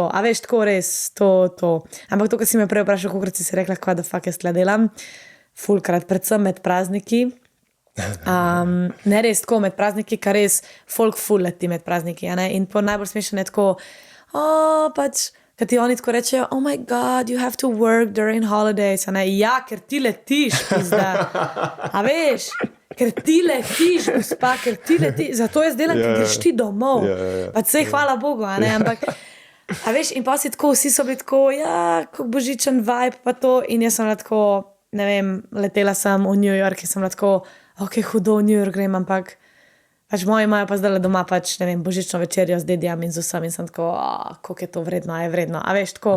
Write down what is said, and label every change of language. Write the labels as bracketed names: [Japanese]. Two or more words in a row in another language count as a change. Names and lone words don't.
[Slovenian] A veš, tako res, to. Ampak to, ko si me prej vprašal, kolikrat si rekla, kva [English] da fuck [Slovenian] jaz tle delam, fulkrat, predvsem med prazniki. Ne res tako med prazniki, kar res folk ful leti med prazniki. In po najbolj smešno je tako, pač, kad ti oni tako rečejo, [English] oh my god, you have to work during holidays. [Slovenian] Ja, ker ti letiš, pizda. A veš, ker ti letiš, gospa, ker ti letiš. Zato jaz delam, ker greš ti domov. Pa sej hvala Bogu, ampak, a veš, in pa si tako, vsi so bili tako, kako božičen vibe, pa to. In jaz sem tako, ne vem, letela sem v New York in sem tako, hudo v New York grem, ampak pač moji imajo pa zdaj doma pač, ne vem, božično večerjo z dedijami in z vsem in sem tako, koliko je to vredno, a je vredno, a veš, tako.